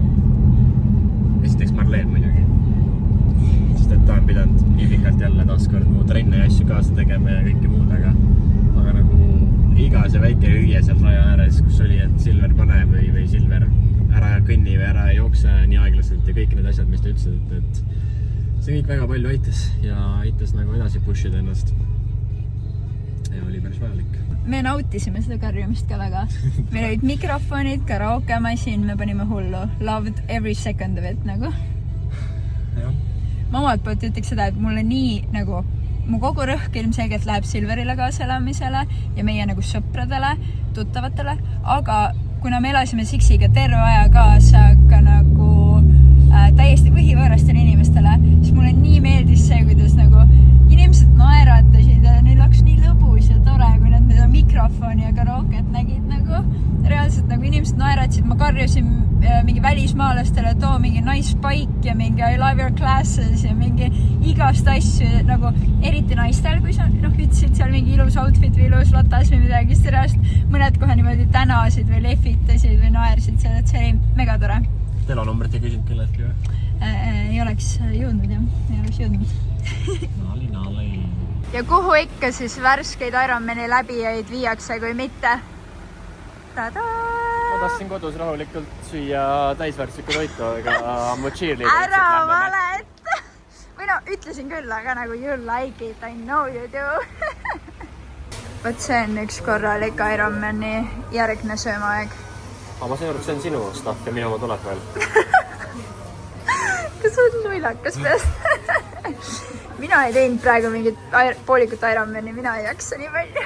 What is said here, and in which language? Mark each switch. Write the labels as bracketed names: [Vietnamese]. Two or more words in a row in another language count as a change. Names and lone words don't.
[Estonian] Esiteks Marleen muidugi. Sest et ta on pidanud nii pikalt jälle taaskord mu trenne ja asju kaasa tegema ja kõike muud, aga nagu iga see väike hüüe seal raja ääres, kus oli, et Silver pane või Silver ära kõnni või ära jookse nii aeglaselt ja kõik need asjad, mis ta ütlesid, et see kõik väga palju aitas ja aitas nagu edasi pushida ennast. Ja oli päris vajalik. Me nautisime seda karjumist ka väga. Meil olid mikrofonid, karaokemasin, me panime hullu. [English] Loved every second of it nagu. [Estonian] Ja. Ma omalt poolt ütleks seda, et mulle nii nagu mu kogu rõhk ilmselgelt läheb Silverile kaaselamisele ja meie nagu sõpradele, tuttavatele, aga kuna me elasime Siksiga terve aja kaasa ka nagu täiesti põhivõõrastele inimestele, siis mulle nii meeldis see, kuidas nagu inimesed naeratasid ja neil oleks nii lõbus ja tore, kui nad seda mikrofoni ja karaoket nägid nagu. Reaalselt nagu inimesed naeratasid, ma karjusin mingi välismaalastele, too mingi [English] nice bike [Estonian] ja mingi [English] I love your classes [Estonian] ja mingi igast asju nagu eriti naistel, kui sa ütlesid seal mingi ilus outfit või ilus latas või midagi, siis reaalselt mõned kohe niimoodi tänasid või lehvitasid või naersid seal, et see oli mega tore. Telonumbrit ei küsinud kelleltki või? Ei oleks jõudnud jah, ei oleks jõudnud. Nali. Ja kuhu ikka siis värskeid Ironmani läbijaid viiakse, kui mitte? Tada! Ma tahtsin kodus rahulikult süüa täisväärtuslikku toitu, aga mu cheerleader ära valeta! Või no, ütlesin küll, aga nagu [English] you like it, I know you do. [Estonian] Võt see on üks korralik Ironmani järgne söömaaeg. Aga ma sain aru, et see on sinu stuff ja minu oma tuleb veel. Kas on nuilakas peast? Mina ei teinud praegu mingit poolikut Ironmani, mina ei jaksa nii palju.